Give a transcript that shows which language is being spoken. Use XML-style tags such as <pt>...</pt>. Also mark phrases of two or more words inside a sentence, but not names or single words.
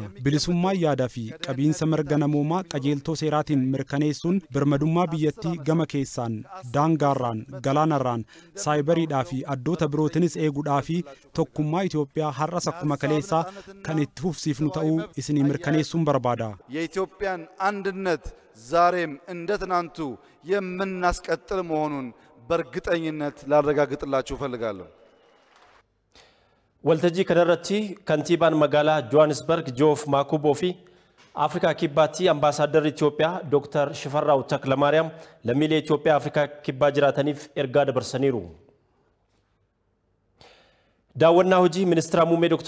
<om>Bilisummaa yaadaa fi qabiinsa mirga namoomaa qajeeltoo seeraatiin mirkaneessuun birmadummaa biyyattii gama keessaan, daangaarraan, galaanarraan, saayibariidhaa fi addoota birootinis eeguudhaa fi tokkummaa Itoophiyaa har'as akkuma kaleessaa kan itti fufsiifnu ta'uu isinii mirkaneessuun barbaada.</om> <am>የኢትዮጵያን አንድነት ዛሬም እንደ ትናንቱ የምናስቀጥል መሆኑን በእርግጠኝነት ላረጋግጥላችሁ እፈልጋለሁ።</am> <om>Waltajjii kanarratti kantiibaan magaalaa Johannesburg Joof Maakuboo fi Afrikaa kibbaatti ambaasaadarri Itoophiyaa Dr. Shifarraaw Taklamaariyaam lammiilee Itoophiyaa Afrikaa kibbaa jiraataniif ergaa dabarsaniiru. Daawwannaa hojii Ministeera muummee Dr.</om>